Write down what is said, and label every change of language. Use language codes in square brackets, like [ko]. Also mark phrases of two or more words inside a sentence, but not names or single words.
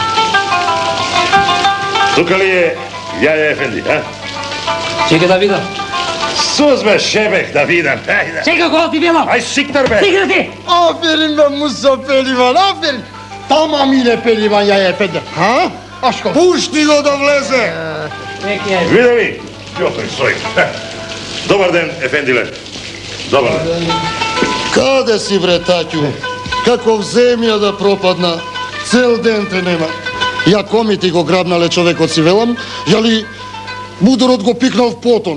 [mk] Тука ли е Јаја Ефенди, а? Чекай да видам. Сузме шебех да видам, ајде. Чекай, го ти видам. Ај сиктар бе. Стигна ти. [tr] Aferin be Musa Pehlivan, aferin. Tamamıyla Pehlivan ya Efendi. Ha? Aşk olsun. [mk] Пушти го да влезе. Чекай. Види ми, Јофер стои. Добар ден, Ефендиле. Добар ден. Каде си bre Таќу? Каков земја да пропадна? Цел ден те нема. Ја коми ти го грабнале човекот си велам, јали мудорот го пикнал в потон.